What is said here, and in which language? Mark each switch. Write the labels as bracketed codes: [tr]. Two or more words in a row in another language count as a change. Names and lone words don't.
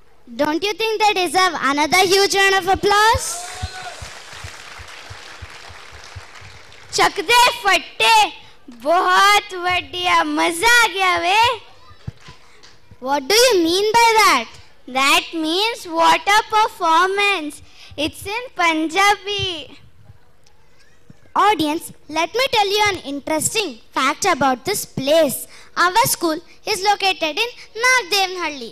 [en] Don't you think they deserve another huge round of applause? [pa] ਚੱਕ ਦੇ ਫੱਟੇ, ਬਹੁਤ ਬੜ੍ਹੀਆ, ਮਜ਼ਾ ਆ ਗਿਆ ਵੇ. [en] What do you mean by that? That means what a performance. It's in Punjabi. Audience, let me tell you an interesting fact about this place. Our school is located in Nagdevanhalli.